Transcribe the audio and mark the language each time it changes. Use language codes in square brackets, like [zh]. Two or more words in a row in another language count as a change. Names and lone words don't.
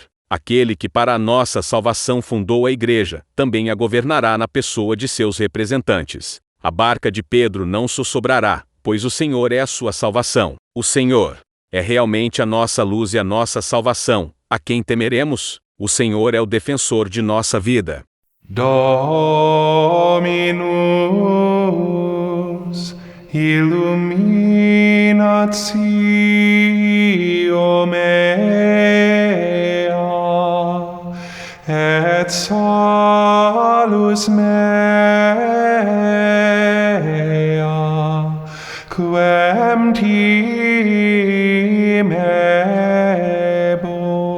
[pt] Aquele que para a nossa salvação fundou a Igreja, também a governará na pessoa de seus representantes. A barca de Pedro não sussurrará, pois o Senhor é a sua salvação. O Senhor é realmente a nossa luz e a nossa salvação. A quem temeremos? O Senhor é o defensor de nossa vida. [la] Dominus illuminatio mea et salus mea quem timebo.